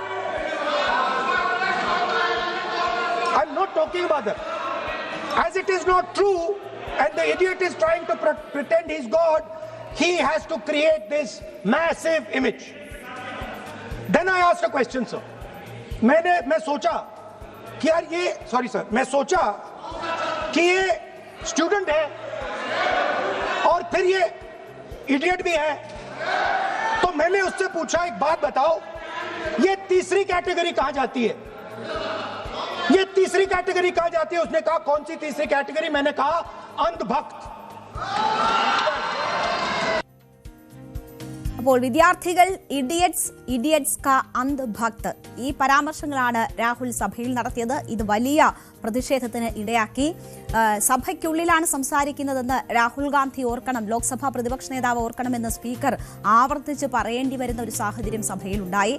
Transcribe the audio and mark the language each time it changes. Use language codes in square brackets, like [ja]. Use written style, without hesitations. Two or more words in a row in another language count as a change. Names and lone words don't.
[en] I'm not talking about that. As it is not true and the idiot is trying to pretend he's God, he has to create this massive image. Then I asked a question, sir. [hi] मैं सोचा कि यार ये मैं सोचा कि ये स्टूडेंट है और फिर ये इडियट भी है. तो मैंने उससे पूछा, एक बात बताओ, ये तीसरी कैटेगरी कहां जाती है? ये तीसरी कैटेगरी कहां जाती है? उसने कहा, कौन सी तीसरी कैटेगरी? मैंने कहा, अंधभक्त. [ml] അപ്പോൾ വിദ്യാർത്ഥികൾ, [hi] इडियट्स का अंध भक्त, [ml] ഈ പരാമർശങ്ങളാണ് രാഹുൽ സഭയിൽ നടത്തിയത്. ഇത് വലിയ പ്രതിഷേധത്തിന് ഇടയാക്കി. സഭയ്ക്കുള്ളിലാണ് സംസാരിക്കുന്നതെന്ന് രാഹുൽ ഗാന്ധി ഓർക്കണം, ലോക്സഭാ പ്രതിപക്ഷ നേതാവ് ഓർക്കണമെന്ന് സ്പീക്കർ ആവർത്തിച്ച് പറയേണ്ടി വരുന്ന ഒരു സാഹചര്യം സഭയിലുണ്ടായി.